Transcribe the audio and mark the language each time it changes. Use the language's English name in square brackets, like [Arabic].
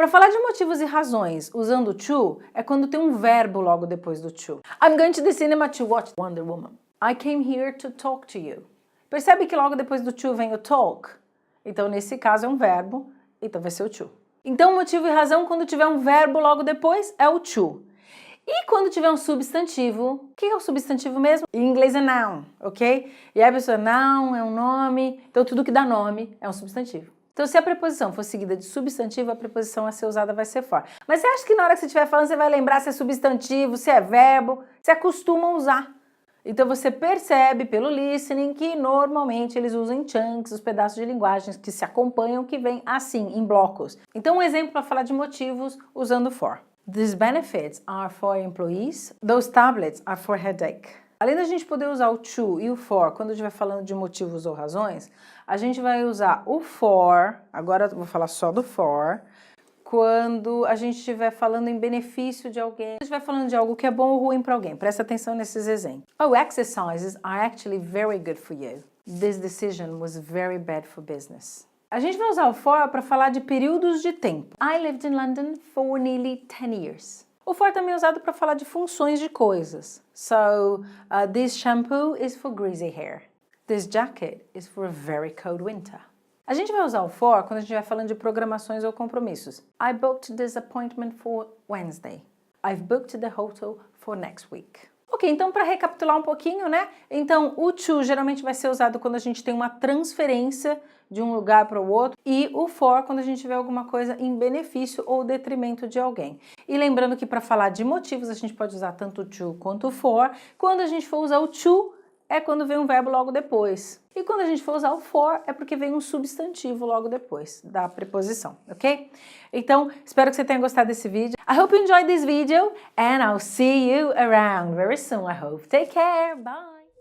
[Portuguese] Para falar de motivos e razões usando o to, é quando tem um verbo logo depois do to. [English] I'm going to the cinema to watch Wonder Woman. I came here to talk to you. [Portuguese] Percebe que logo depois do to vem o talk? Então, nesse caso, é um verbo, então vai ser o to. Então, motivo e razão, quando tiver um verbo logo depois, é o to. E quando tiver um substantivo, o que é o substantivo mesmo? Em inglês é noun, ok? E aí a pessoa, noun é um nome, então tudo que dá nome é um substantivo. Então se a preposição for seguida de substantivo, a preposição a ser usada vai ser for. Mas você acha que na hora que você estiver falando, você vai lembrar se é substantivo, se é verbo, você acostuma a usar. Então você percebe pelo listening que normalmente eles usam em chunks, os pedaços de linguagens que se acompanham, que vêm assim, em blocos. Então um exemplo para falar de motivos usando for. [English] These benefits are for employees. Those tablets are for headache. [Portuguese] Além da gente poder usar o to e o for quando estiver falando de motivos ou razões, a gente vai usar o for, agora eu vou falar só do for, quando a gente estiver falando em benefício de alguém, a gente estiver falando de algo que é bom ou ruim para alguém. Presta atenção nesses exemplos. [English] Oh, exercises are actually very good for you. This decision was very bad for business. [Portuguese] A gente vai usar o for para falar de períodos de tempo. [English] I lived in London for nearly 10 years. [Portuguese] O for também é usado para falar de funções de coisas. [English] So, this shampoo is for greasy hair. This jacket is for a very cold winter. [Portuguese] A gente vai usar o for quando a gente vai falando de programações ou compromissos. [English] I booked this appointment for Wednesday. I've booked the hotel for next week. [Portuguese] Ok, então para recapitular um pouquinho, né? Então o to geralmente vai ser usado quando a gente tem uma transferência de um lugar para o outro e o for quando a gente vê alguma coisa em benefício ou detrimento de alguém. E lembrando que para falar de motivos a gente pode usar tanto o to quanto o for. Quando a gente for usar o to é quando vem um verbo logo depois. E quando a gente for usar o for, é porque vem um substantivo logo depois da preposição, ok? Então, espero que você tenha gostado desse vídeo. [English] I hope you enjoyed this video and I'll see you around very soon, I hope. Take care, bye!